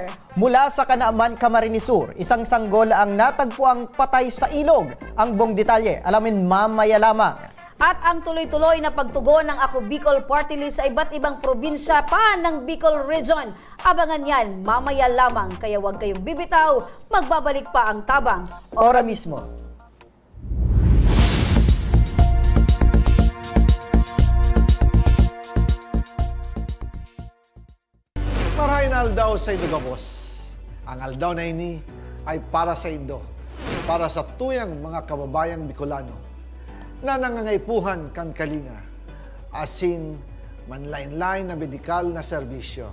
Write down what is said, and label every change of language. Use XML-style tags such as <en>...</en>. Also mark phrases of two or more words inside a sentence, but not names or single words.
<tl>Mula sa Kanaaman, Camarines Sur, isang sanggol ang natagpuang patay sa ilog. Ang buong detalye, alamin mamaya lamang. At ang tuloy-tuloy na pagtugon ng Ako Bicol Party List sa iba't ibang probinsya pa ng Bicol Region. Abangan yan mamaya lamang, kaya huwag kayong bibitaw, magbabalik pa ang Tabang Ora mismo.</tl> <bik>Marahin aldaw sa Indo Gabos. Ang aldaw na ini ay para sa Indo, para sa tuyang mga kababayang Bicolano na nangangaipuhan kan kalinga, asin manlain-lain na medikal na serbisyo.</bik>